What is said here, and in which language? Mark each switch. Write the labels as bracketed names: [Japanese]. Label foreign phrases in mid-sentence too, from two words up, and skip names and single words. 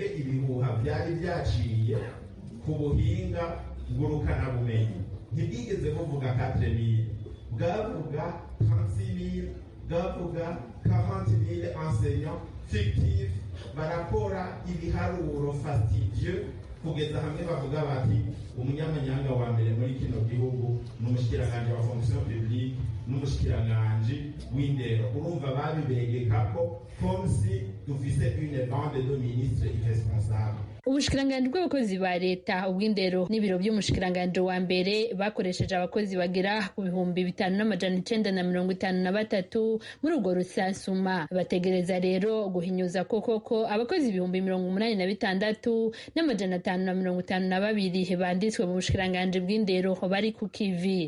[Rundi] ibihuha byari byaciye ku buhinga ngurukana bumenyi, ntibwigeze buvuga 4000, bwavuga 36000, bwavuga 40000 [French] enseignants fictifs [Rundi] barakora ibiharuro fastidieux, kugeza hamwe bavuga bati umunyamanyanga wa mbere muri kino gihugu n'umushikiranganje wa [French] fonction publique [Rundi] n'umushikiranganje w'indero. Urumva babibegekako [French] comme si [Rundi] dufise [French] une bande de ministres irresponsables. [Rundi] Ubushikiranganje bw'abakozi ba leta, ubw'indero n'ibiro by'umushikiranganje wa mbere bakoresheje abakozi bagera ku bihumbi 5,953 muri urwo rusansuma. Bategereza rero guhinyuza koko abakozi ibihumbi 86,552 banditswe mu bushikiranganje bw'indero bari ku kivi.